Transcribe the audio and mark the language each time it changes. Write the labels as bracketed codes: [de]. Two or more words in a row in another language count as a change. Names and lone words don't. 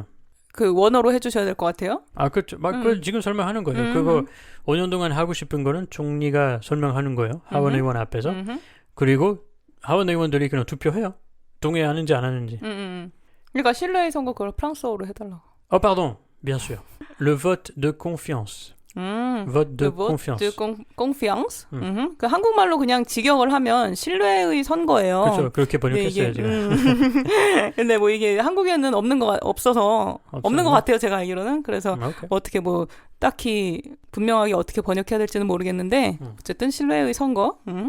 [ko] 그 원어로 해주셔야 될 것 같아요. 아, 그렇죠. 그 지금 설명하는 거예요. 그거 5년 동안 하고 싶은 거는 총리가 설명하는 거예요. 하원 의원 앞에서. 그리고 하원 의원들이 그냥 투표해요. 동의하는지 안 하는지. 그러니까 신뢰의 선거 그걸 프랑스어로 해달라고. [fr] Pardon. Bien sûr. Le vote de confiance. vote de confiance. de confiance. [ko] 그 한국말로 그냥 직역을 하면 신뢰의 선거예요. 그렇죠. 그렇게 번역했어요, 지금. 근데 뭐 이게 한국에는 없어서 없는 것 같아요, 제가 알기로는. 그래서 어떻게 뭐 딱히 분명하게 어떻게 번역해야 될지는 모르겠는데 어쨌든 신뢰의 선거.